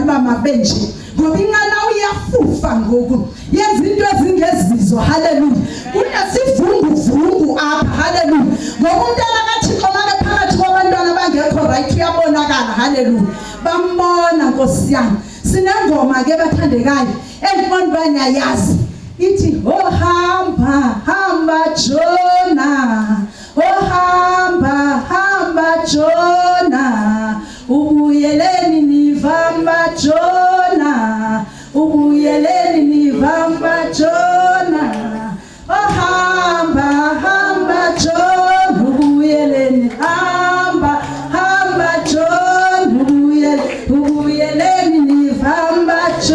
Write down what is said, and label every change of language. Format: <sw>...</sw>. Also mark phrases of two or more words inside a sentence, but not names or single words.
<xh>uba mabenje ngoba inqana uyafufa ngoku yenza into ezingezizo haleluya kunesivunguvungu apha haleluya ngoba umntana kaThixo make phakathi kwabantwana bangekho right uyabonakala haleluya bambona Nkosi yami sinengoma ke bathandekayo endibona banyayazi ithi hamba hamba Jona hamba Jona ubuyeleni nivamba Jona ubuyeleni nivamba Jona hamba Jona ubuyeleni hamba Jona ubuyeleni nivamba</xh>